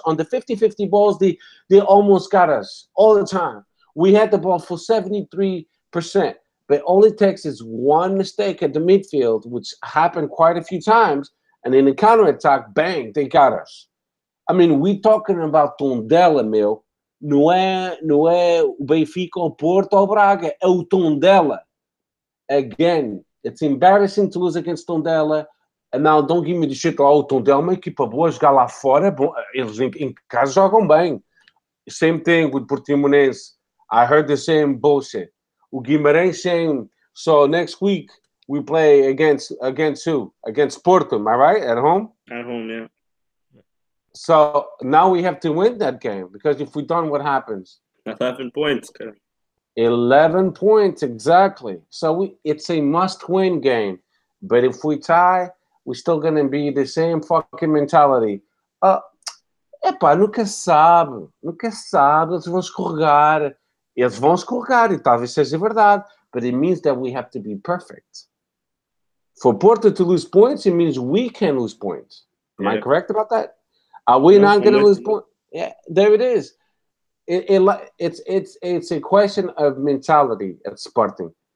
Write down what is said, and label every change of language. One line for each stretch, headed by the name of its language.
English: On the 50-50 balls, they almost got us all the time. We had the ball for 73%. But all it takes is one mistake at the midfield, which happened quite a few times, and in the counterattack, bang, they got us. I mean, we talking about Tondela, meu.
Portuguese: Não é o Benfica, o Porto ou o Braga. É o Tondela.
English: Again, it's embarrassing to lose against Tondela. And now don't give me the shit.
Portuguese: Oh, Tondela é uma equipa boa, jogar lá fora. Bom, eles em casa jogam bem.
English: Same thing with Portimonense. I heard the same bullshit. O Guimarães saying, so next week we play against who? Against Porto, am I right? At home? At home, yeah. So now we have to win that game, because if we don't, what happens? 11 points. 11 points, exactly. So it's a must-win game. But if we tie, we're still going to be the same fucking mentality.
Portuguese: Nunca sabe, eles vão escorregar. Eles vão escorregar, e talvez seja verdade.
English: But it means that we have to be perfect. For Porto to lose points, it means we can lose points. Am I correct about that? Are we not going to lose points? Yeah, there it is. It's a question of mentality at Sporting.